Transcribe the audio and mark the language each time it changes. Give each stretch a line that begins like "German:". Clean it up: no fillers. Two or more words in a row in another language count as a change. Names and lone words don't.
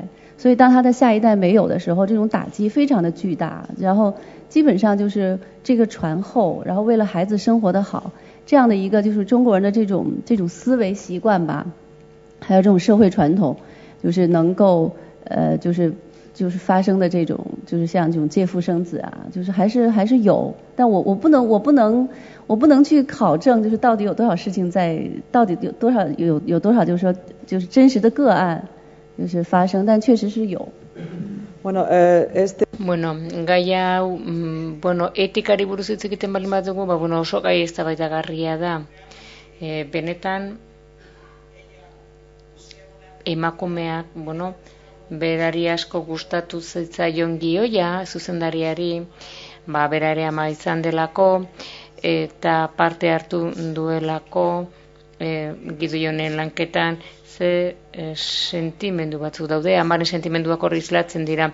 Chinese: 所以当他的下一代没有的时候，这种打击非常的巨大，然后基本上就是这个传后，然后为了孩子生活的好，这样的一个就是中国人的这种思维习惯吧，还有这种社会传统，就是能够就是发生的这种就是像这种借腹生子啊，就是还是有，但我不能去考证，就是到底有多少事情到底有多少就是说就是真实的个案。就是发生，但确实是有。
Basque: Bueno, gai hau, etikari buruz hitz egiten baldin badugu, oso gai eztabaidagarria da. Benetan emakumeak, berari asko gustatu zitzaion gioia, zuzendariari, bera ere ama izan delako, eta parte hartu duelako Gideonen lanketan, ze sentimendu batzuk daude, amaren sentimenduak hor islatzen dira.